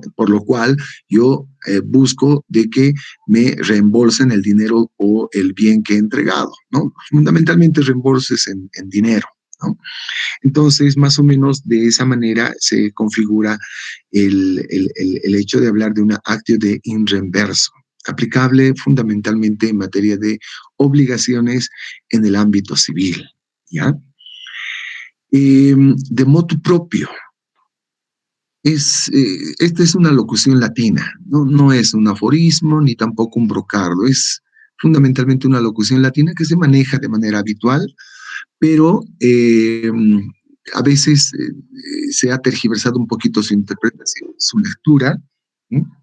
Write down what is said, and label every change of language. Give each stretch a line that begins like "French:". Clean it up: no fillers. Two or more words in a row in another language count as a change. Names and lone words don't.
Spanish: Por lo cual yo busco de que me reembolsen el dinero o el bien que he entregado, ¿no? Fundamentalmente reembolses en dinero, ¿no? Entonces, más o menos de esa manera se configura el hecho de hablar de una
Latin: actio de in reverso,
Spanish: aplicable fundamentalmente en materia de obligaciones en el ámbito civil, ¿ya?
Latin: De motu propio.
Spanish: Esta es una locución latina, ¿no? No es un aforismo ni tampoco un brocardo, es fundamentalmente una locución latina que se maneja de manera habitual, pero a veces se ha tergiversado un poquito su interpretación, su lectura, ¿sí?